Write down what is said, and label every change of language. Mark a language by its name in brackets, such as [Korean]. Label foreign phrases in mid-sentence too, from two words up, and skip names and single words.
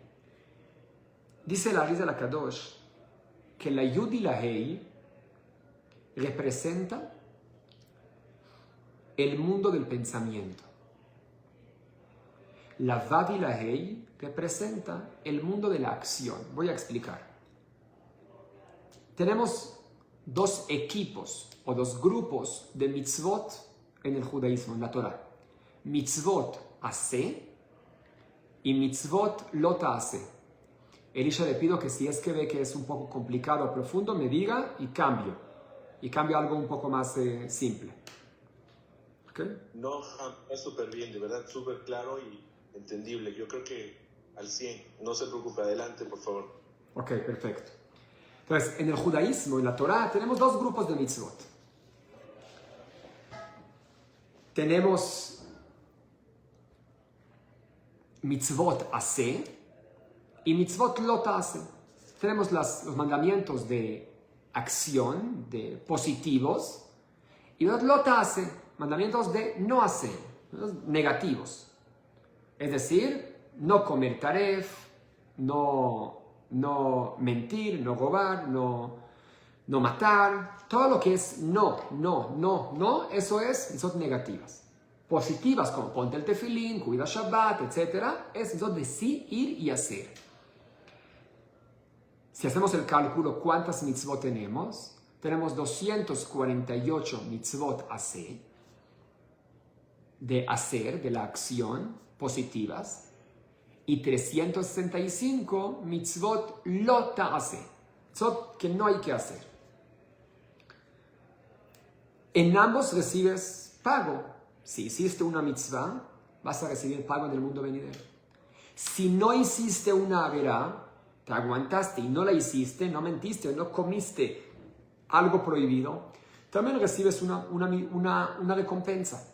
[Spanish] Dice la Arizal HaKadosh que la Yud y la Hei representa el mundo del pensamiento. La Vav y la Hei representa el mundo de la acción. Voy a explicar. Tenemos dos equipos o dos grupos de mitzvot en el judaísmo, en la Torah. [Hebrew] מצוות עשה y מצוות לא תעשה. [Spanish] Elisha, le pido que si es que ve que es un poco complicado o profundo, me diga y cambio. Y cambio a algo un poco más simple. ¿Ok? No, es súper bien, de verdad, súper claro y entendible. Yo creo que al 100. No se preocupe, adelante, por favor. Ok, perfecto. Entonces, en el judaísmo, en la Torah, tenemos dos grupos de mitzvot. Tenemos [Hebrew] מצוות עשה [Spanish] y [Hebrew] מצוות לא תעשה. [Spanish] Tenemos los mandamientos de acción, de positivos, y los [Hebrew] לא תעשה, [Spanish] mandamientos de no hacer, negativos. Es decir, no comer taref, no mentir, no robar, no matar. Todo lo que es no, eso es mitzvot negativas. Positivas, como ponte el tefilín, cuida Shabbat, etc. Es mitzvot de sí, ir y hacer. Si hacemos el cálculo, ¿cuántas mitzvot tenemos? Tenemos 248 [Hebrew] מצוות עשה, [Spanish] de hacer, de la acción, positivas, y 365 [Hebrew] מצוות לא תעשה, [Spanish] mitzvot que no hay que hacer. En ambos recibes pago. Si hiciste una mitzvah, vas a recibir pago en el mundo venidero. Si no hiciste una averá, te aguantaste y no la hiciste, no mentiste o no comiste algo prohibido, también recibes una recompensa.